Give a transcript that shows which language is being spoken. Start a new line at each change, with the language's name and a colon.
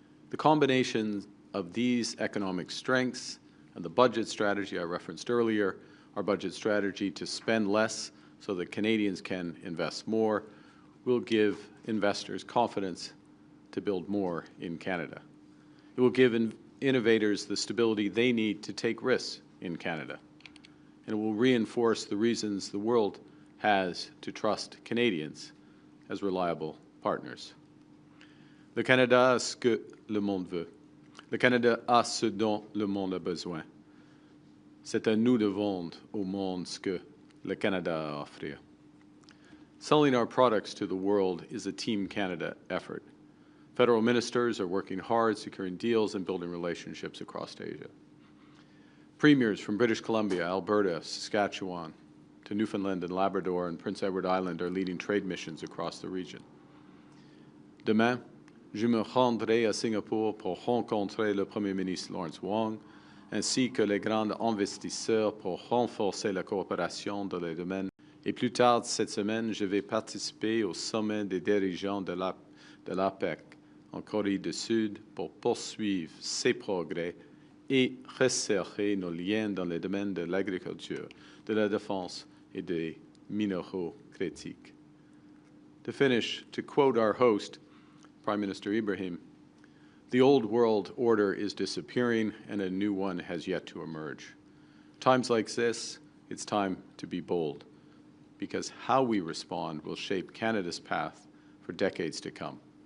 English: The combination of these economic strengths and the budget strategy I referenced earlier, our budget strategy to spend less so that Canadians can invest more, will give investors confidence to build more in Canada. It will give innovators the stability they need to take risks in Canada. And it will reinforce the reasons the world has to trust Canadians as reliable partners.
French: Le Canada a ce que le monde veut. Le Canada a ce dont le monde a besoin. C'est à nous de vendre au monde ce que le Canada a à offrir.
English: Selling our products to the world is a Team Canada effort. Federal ministers are working hard, securing deals and building relationships across Asia. Premiers from British Columbia, Alberta, Saskatchewan, to Newfoundland and Labrador and Prince Edward Island are leading trade missions across the region.
French: Demain, je me rendrai à Singapour pour rencontrer le Premier ministre Lawrence Wong, ainsi que les grands investisseurs pour renforcer la coopération dans les domaines Et plus tard cette semaine, je vais participer au sommet des dirigeants de l'APEC en Corée du Sud pour poursuivre ces progrès et resserrer nos liens dans les domaines de l'agriculture, de la défense et des minéraux critiques.
English: To finish, to quote our host, Prime Minister Ibrahim, the old world order is disappearing and a new one has yet to emerge. Times like this, it's time to be bold, because how we respond will shape Canada's path for decades to come.